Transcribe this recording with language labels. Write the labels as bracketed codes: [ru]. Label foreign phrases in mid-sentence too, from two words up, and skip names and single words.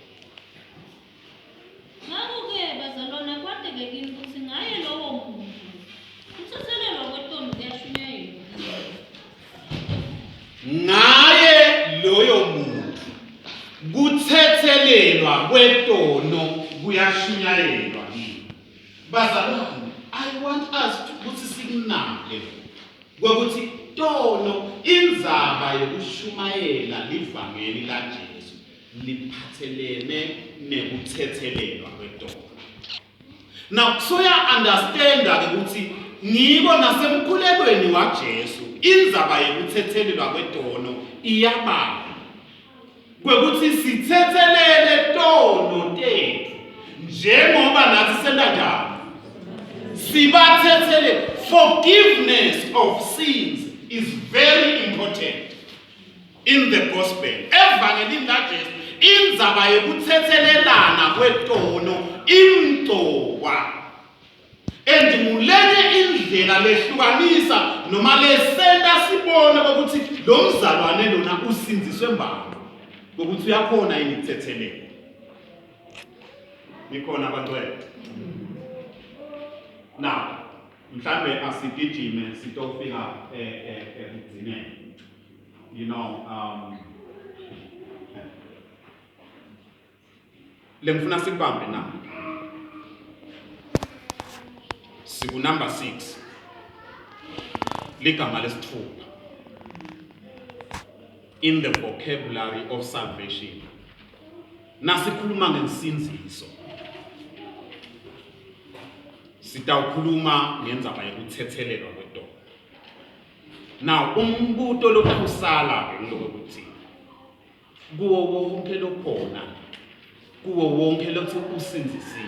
[ss] Ngakho-ke bazalwane kwadeke kini ukuthi ngaye lowo muntu kuthethelelwa kwetondo kuyashunyayelwa. Ngaye loyo muntu kuthethelelwa kwetono kuyashunyayelwa yini. Bazalwane, [en] I want us [ss] ukuthi sikunake ukuthi tono indzaba yokushumayela livangeli la Jesu liphathelene nekuthethelelwa kwetono. [en] Now so ya understand [ss] ukuthi ngibo nasemkhulekweni wa Jesu indzaba yokuthethelelwa kwetono iyabala. Kwekuthi sithethelele tono tethu njengoba nathi senta njalo. Sibathethelele. [en] Forgiveness of sins is very important in the gospel. [ss] Evangelini la Jesu indzaba yokuthethelelana kwetono imqokwa. And mulenye indlela lehlukanisa noma lesenta sibone ukuthi lo mzalwane lona usinziswe mbani. Ukuthi uyakhona yini ukuthethelelwa. Nikhona abantwana. Now mhlambe asigijime sitofika ekugcineni. [en] You know, [ss] lemfuna sikubambe na. Siku number 6. Ligama lesithupha. [en] In the vocabulary of salvation. [ss] Nasikhuluma ngesinziso. Sitawukhuluma ngendzaba yokuthethelelwa kwetono. Now umbuto lokusala ke ngokuthi kuwo wonke lokhona kuwo wonke lothi usinzisile.